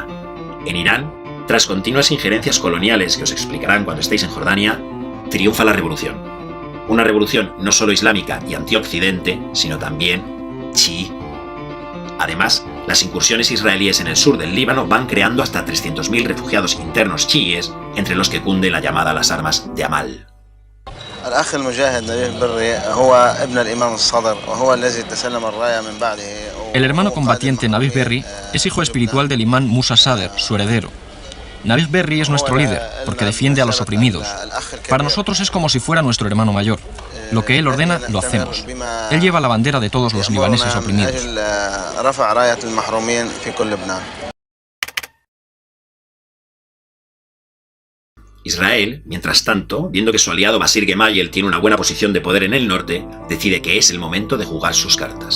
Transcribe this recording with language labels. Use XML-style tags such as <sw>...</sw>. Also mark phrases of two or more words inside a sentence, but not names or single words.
<es>En Irán, tras continuas injerencias coloniales que os explicarán cuando estéis en Jordania, triunfa la revolución. Una revolución no solo islámica y antioccidente, sino también chií. Además, las incursiones israelíes en el sur del Líbano van creando hasta 300.000 refugiados internos chiíes, entre los que cunde la llamada a las armas de Amal.</es> <ar>الأخ المجاهد نبيه بري هو ابن الإمام الصدر وهو الذي تسلم الراية من بعده</ar> <es>El hermano combatiente Nabih Berri es hijo espiritual del imán Musa Sadr, su heredero. Nabih Berri es nuestro líder, porque defiende a los oprimidos. Para nosotros es como si fuera nuestro hermano mayor. Lo que él ordena, lo hacemos. Él lleva la bandera de todos los libaneses oprimidos. Israel, mientras tanto, viendo que su aliado Basir Gemayel tiene una buena posición de poder en el norte, decide que es el momento de jugar sus cartas.</es>